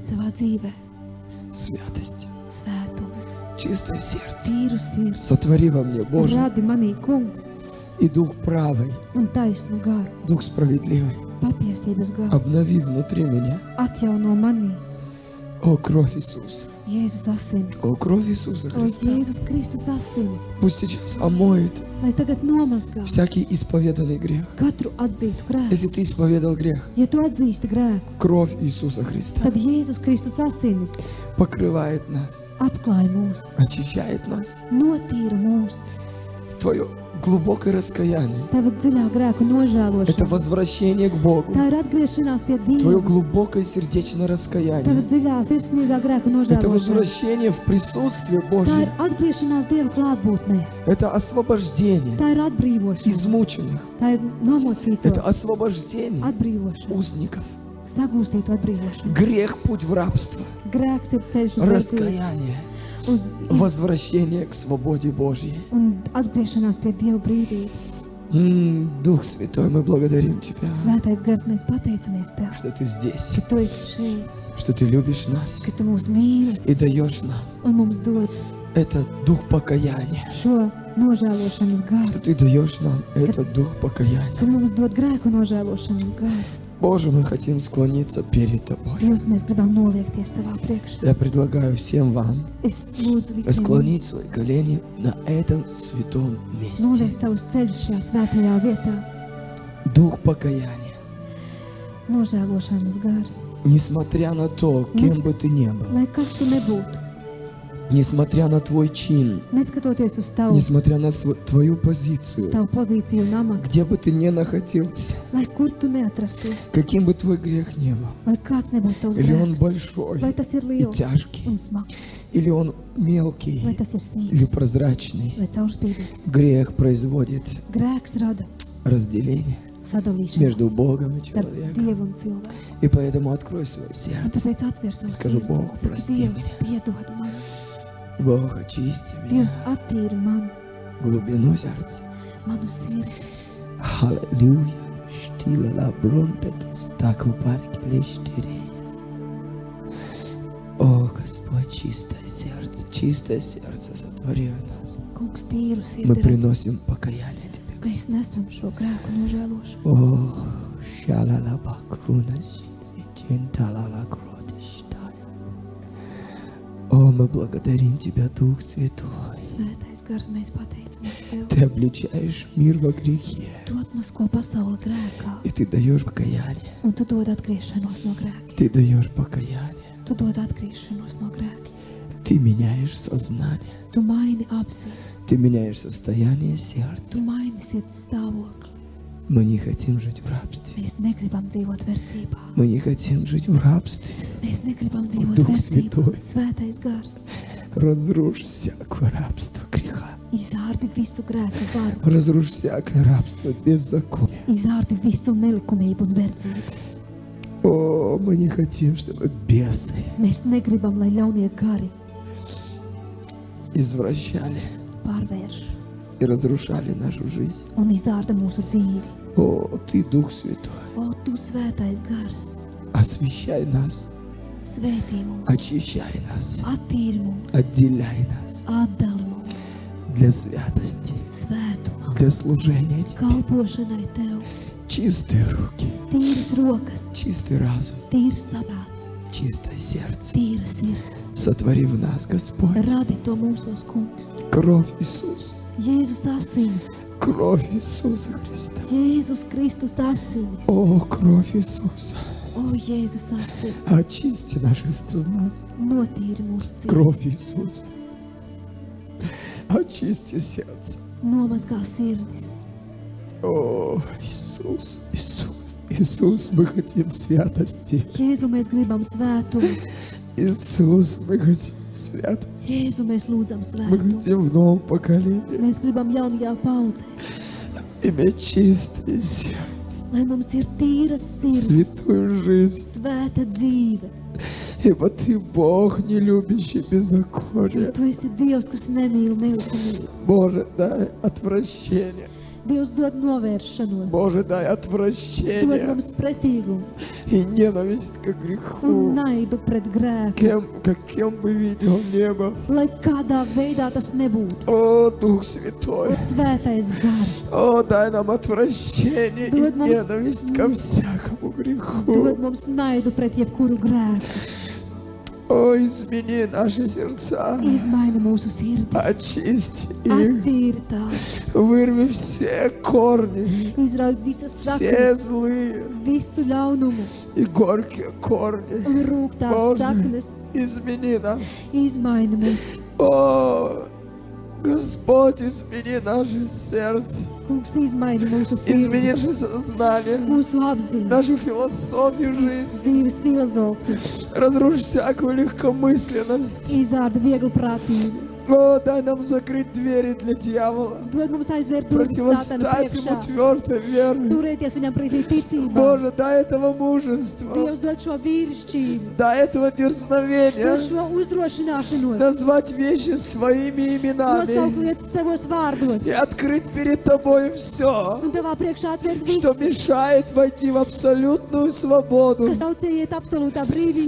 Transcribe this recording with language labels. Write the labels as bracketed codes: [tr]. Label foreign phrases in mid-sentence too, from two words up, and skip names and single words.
[lv] savā dzīvē, [ru] Святость, [lv] svētumu, [ru] чистое сердце. [lv] tīru sirdi. [ru] Сотвори во мне, Боже, [lv] Radi manī, kungs, [ru] и Дух правый, [lv] un taisnu garu, [ru] Дух справедливый. [lv] patiesības garu. [ru] Обнови внутри меня. [lv] Atjauno manī, [ru] О, кровь Иисуса. [lv] Jēzus asinis. [ru] О, кровь Иисуса [lv] O, [ru] Христа. [lv] Jēzus Kristus asinis, [ru] Пусть сейчас омоет [lv] lai tagad nomazgā [ru] всякий исповеданный грех. [lv] katru atzītu grēku. [ru] Если ты исповедал грех, [lv] Ja tu atzīsti grēku, [ru] кровь Иисуса Христа [lv] tad Jēzus Kristus asinis [ru] покрывает нас, [lv] apklāj mūs, [ru] очищает нас. [lv] notīra mūs. [ru] Твое глубокое раскаяние [lv] Tava dziļā grēku – [ru] это [lv] nožēlošana. [ru] возвращение к Богу. [lv] Tā ir atgriešanās pie [ru] Твое [lv] Dieva. [ru] глубокое сердечное [lv] Tava [ru] раскаяние [lv] dziļā sirsnīgā grēku – [ru] это [lv] nožēlošana. [ru] возвращение в присутствие [lv] Tā ir [ru] Божье. [lv] atgriešanās Dieva klātbūtnē. [ru] Это освобождение [lv] Tā ir atbrīvošana. [ru] измученных. [lv] Tā ir nomocīto [ru] Это освобождение [lv] atbrīvošana. [ru] узников. [lv] Sagūstīto atbrīvošanu. [ru] Грех – путь в рабство. [lv] Grēks ir ceļš uz verdzību, [ru] Раскаяние [lv] uz [ru] возвращение к свободе Божьей. [lv] un atgriešanās pie Dieva brīvības. [ru] Дух Святой, мы благодарим Тебя, [lv] Svētais Gars, mēs pateicamies Tev, [ru] что Ты здесь, [lv] ka Tu esi šeit, [ru] что Ты любишь нас [lv] ka Tu mūs mīli [ru] и даешь нам [lv] un mums dod [ru] этот дух покаяния, [lv] šo nožēlošanas garu, [ru] что Ты даешь нам этот дух покаяния. [lv] ka mums dod grēku nožēlošanas garu. [ru] Боже, мы хотим склониться перед Тобой. [lv] Dievs, mēs gribam noliekties Tavā priekšā. [ru] Я предлагаю всем вам [lv] Es lūdzu visiem [ru] склонить свои колени на этом святом месте. [lv] noliekt savus ceļus šajā svētajā vietā. [ru] Дух покаяния. [lv] Nožēlošanas gars. [ru] Несмотря на то, кем бы ты ни был, [lv] Lai kas tu nebūtu, [ru] несмотря на твой чин, [lv] neskatoties uz tavu, [ru] несмотря на твою [lv] uz [ru] позицию, [lv] tavu pozīciju un amatu, [ru] где бы ты ни находился, [lv] lai kur tu neatrastos, [ru] каким бы твой грех ни был, [lv] lai kāds nebūtu tavs [ru] или он [lv] grēks, [ru] большой, [lv] vai tas ir [ru] и [lv] liels [ru] тяжкий, [lv] un smags, [ru] или он [lv] vai [ru] мелкий, [lv] tas ir [ru] или [lv] sīgs, [ru] прозрачный, [lv] vai caurspīdīgs. [ru] грех производит [lv] Grēks rada [ru] разделение между [lv] sadalīšanos [ru] Богом и [lv] starp [ru] человеком. [lv] Dievu un cilvēku. [ru] И поэтому открой свое [lv] Un [ru] сердце. [lv] tāpēc atver savu [ru] Skažu, [lv] sirdi. [ru] Bogu, [lv] Saki, [ru] прости [lv] Dievs, [ru] меня. [lv] piedod man. [ru] Бог, очисти [lv] Dievs, [ru] меня, [lv] attīri man, [ru] глубину сердца. [lv] manu sirdi. [ru] Аллилуйя. Штила ла бронта кистаку паркелештерей. О, Господь, чистое сердце сотвори в нас. [lv] Kungs, tīru [ru] Мы [lv] sirdi. [ru] приносим покаяние Тебе. [lv] Mēs nesam šo grēku nožēlošanu. О, шалала бакруна ченталала кротиштая. [ru] О, мы благодарим Тебя, Дух Святой. [lv] Svētais gars, mēs pateicamies Tev. [ru] Ты обличаешь мир во грехе, [lv] Tu atmasko pasauli grēkā, [ru] и Ты даешь покаяние. [lv] un Tu dod atgriešanos no grēkiem. [ru] Ты даешь покаяние. [lv] Tu dod atgriešanos no grēkiem. [ru] Ты меняешь сознание. [lv] Tu maini apziņu, [ru] Ты меняешь состояние [lv] Tu [ru] сердца. [lv] maini sirds stāvokli. [ru] Мы не хотим жить в рабстве. [lv] Mēs negribam dzīvot verdzībā. [ru] Мы не хотим жить в рабстве. [lv] Mēs negribam dzīvot [ru] Duh [lv] verdzībā. Svētais. Svētais gars, [ru] Разрушь всякое рабство греха. [lv] izārdi visu grēku varu, [ru] Разрушь всякое рабство беззакония. [lv] izārdi visu nelikumību un verdzību. [ru] О, мы не хотим, чтобы бесы [lv] Mēs negribam, lai ļaunie gari [ru] извращали [lv] pārvērš [ru] и разрушали нашу жизнь. [lv] un izārda mūsu dzīvi. [ru] О, Ты, Дух Святой, [lv] O, Tu svētais gars, [ru] Освящай нас, [lv] Svētī mūs, [ru] очищай нас, [lv] attīri mūs, [ru] отделяй нас [lv] atdali mūs, [ru] для святости, [lv] svētumā, [ru] для служения Тебе. [lv] kalpošanai Tev, [ru] Чистые руки, [lv] tīras rokas, [ru] чистый разум, [lv] tīrs saprāts, [ru] чистое сердце. [lv] tīra sirds. [ru] Сотвори в нас, Господь, [lv] Radi to mūsos, kungs. [ru] кровь Иисуса, [lv] Jēzus asinis, [ru] кровь Иисуса Христа. [lv] Jēzus Kristus asinis. [ru] О, кровь Иисуса, [lv] O, Jēzus asinis, [ru] очисти наше сознание. [lv] notīri mūsu dzīvi, [ru] Кровь Иисуса, очисти сердце. [lv] nomazgā sirdis. [ru] О, Иисус, Иисус, Иисус, мы хотим святости. [lv] Jēzu, mēs gribam svētumu. [ru] Иисус, мы хотим святости. [lv] Jēzu, mēs lūdzam [ru] Мы [lv] svētumu. [ru] хотим в новом поколении [lv] Mēs gribam jaunajā paudzē, [ru] иметь чистое сердце, [lv] lai mums ir tīras sirds, [ru] святую жизнь. [lv] svēta dzīve. [ru] Ибо Ты Бог, не любящий [lv] Jo [ru] беззаконие. [lv] Tu esi Dievs, kas nemīl nelikumību. [ru] Боже, дай отвращение. [lv] Dievs dod novēršanos, [ru] Боже, дай [lv] dod [ru] отвращение [lv] mums pretīgumu [ru] и ненависть к [lv] un [ru] греху. [lv] naidu pret grēku. [ru] Каким бы видел небо. [lv] Lai kādā veidā tas nebūtu. [ru] О, Дух Святой. [lv] Svētais gars [ru] О, дай нам отвращение и Дод нам- ненависть ко всякому греху. [lv] dod mums naidu pret jebkuru grēku. [ru] О, измени наши сердца. [lv] Izmaina mūsu sirdis, [ru] Очисти их. [lv] attīri tās, [ru] Вырви все корни, [lv] izrauj visas [ru] все [lv] saknes, [ru] злые [lv] visu ļaunumu [ru] и горькие корни. [lv] un rūgtās [ru] Боже, [lv] saknes. [ru] измени нас. [lv] Izmaina mūs, [ru] О, Господь, измени наше сердце. [lv] kungs, izmaina mūsu [ru] Измени [lv] sirdis, [ru] наше сознание, [lv] mūsu apziņas, [ru] нашу философию жизни. [lv] dzīves filozofiju, [ru] Разрушь всякую легкомысленность. [lv] izārda vieglu prātību. [ru] О, дай нам закрыть двери для дьявола. [lv] Dod mums aizvērt durvis Sātana [ru] Противостать ему [lv] priekšā, [ru] твердой верой. [lv] turēties viņam pretī ticībā. [ru] Боже, дай этого мужества. [lv] Dievs dod šo vīrišķību, [ru] Дай этого дерзновения. [lv] dod šo uzdrošināšanos, [ru] Назвать вещи своими [lv] nosaukt [ru] именами. [lv] lietas savos vārdos [ru] И открыть перед тобой все, [lv] un tavā priekšā atvērt [ru] что [lv] visu, [ru] мешает войти в абсолютную свободу. [lv] kas traucē iet absolūtā brīvībā,